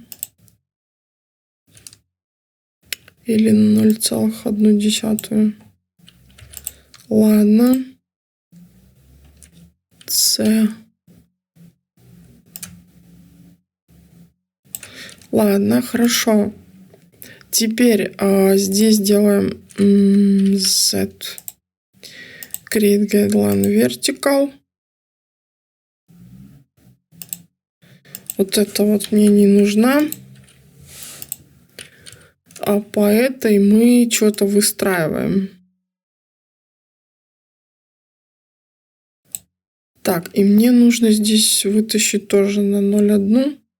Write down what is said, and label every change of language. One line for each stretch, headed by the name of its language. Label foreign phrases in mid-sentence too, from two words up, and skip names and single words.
Russian: Или 0,1. Ладно. С. Ладно, хорошо. Теперь здесь делаем Z.
English: Create guideline vertical.
Russian: Вот это вот мне не нужна. А по этой мы что-то выстраиваем. Так, и мне нужно здесь вытащить тоже на 0,1.